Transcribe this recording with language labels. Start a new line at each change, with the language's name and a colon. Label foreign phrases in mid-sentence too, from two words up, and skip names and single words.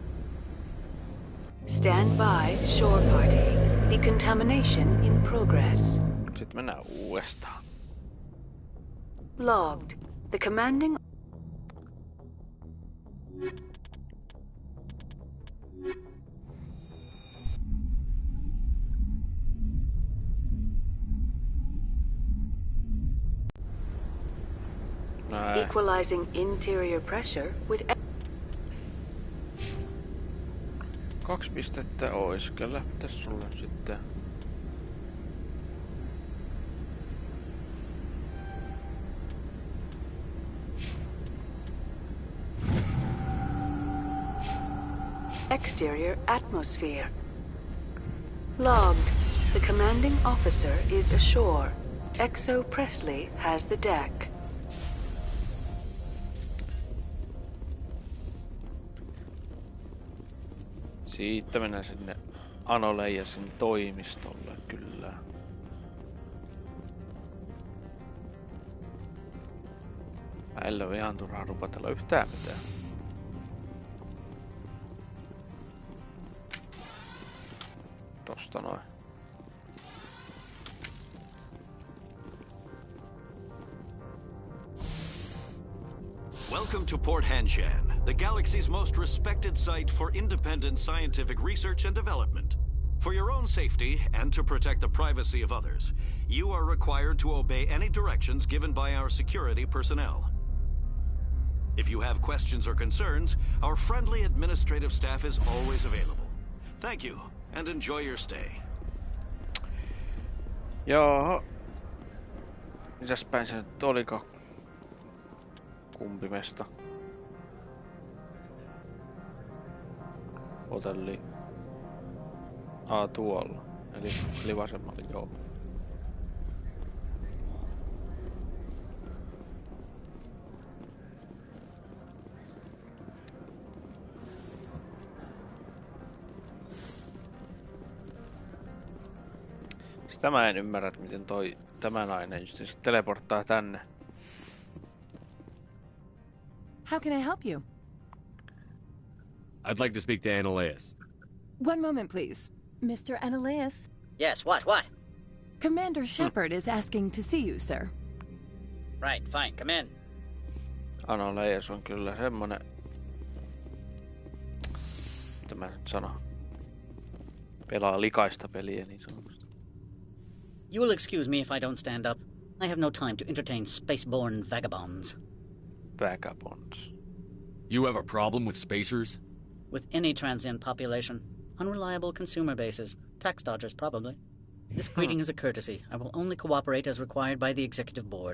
English: Stand by, shore party. Decontamination in progress.
Finnish: Sitten mennään uudestaan.
English: Logged. The commanding... Equalizing interior pressure with...
Finnish: 2 pistettä ois. Kyllä, tässä sulle sitten.
English: Exterior atmosphere. Logged. The commanding officer is ashore. Exo Presley has the deck.
Finnish: Siitä mennään sinne Anoleijasin toimistolle, kyllä. Äillä on ihan turhaa rupatella yhtään mitään. Tosta noin.
English: Welcome to Port Hanshan, the galaxy's most respected site for independent scientific research and development. For your own safety and to protect the privacy of others, you are required to obey any directions given by our security personnel. If you have questions or concerns, our friendly administrative staff is always available. Thank you, and enjoy your stay.
Finnish: Joo. Mitäs päin se nyt oliko? Kumpi mesta? Hotelli. Tuolla. Eli vasemmalla, joo. Sitä mä en ymmärrä, että miten tämä nainen just se teleporttaa tänne.
English: How can I help you? I'd like to speak to Analeas. One moment, please. Mr. Analeas? Yes, what? Commander Shepard is asking to see you, sir. Right, fine, come in.
Finnish: Anoleias on kyllä semmonen... Mitä mä nyt sanon? Pelaa likaista peliä niin sanotusti.
English: You will excuse me if I don't stand up. I have no time to entertain spaceborne vagabonds. Vagabonds. You have a problem with spacers? With any transient population. Unreliable consumer bases. Tax dodgers, probably. This greeting is a courtesy. I will only cooperate as required by the Executive Board.